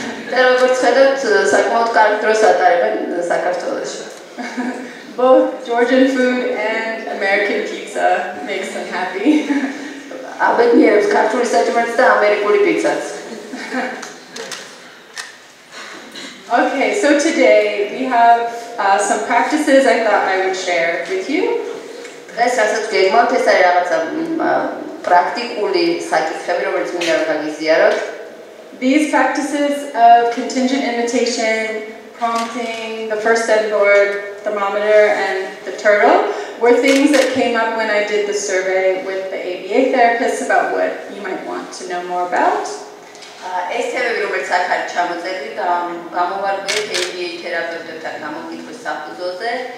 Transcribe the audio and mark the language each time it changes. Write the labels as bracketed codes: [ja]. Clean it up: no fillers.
[ka] და როგორც ხედავთ, საკმაოდ კარგ დროს ატარებენ საქართველოში. [en] Both Georgian food and American pizza makes them happy. [ka] აბედნიერებს ქართული საჭმელიც და ამერიკული პიცაც. [en] Okay, so today we have some practices I thought I would share with you. [ka] დღეს რასაც გეგმავთ, ეს არის რაღაცა პრაქტიკული საკითხები, რომელიც მინდა რომ გაგიზიაროთ. [en] These practices of contingent imitation, prompting, the first end board, thermometer, and the turtle were things that came up when I did the survey with the ABA therapists about what you might want to know more about. [ka] ეს თემები, როგორც ახალი ჩამოწერდი, გამოვარკვიეთ ABA თერაპევტებთან გამოკითხვის საფუძველზე.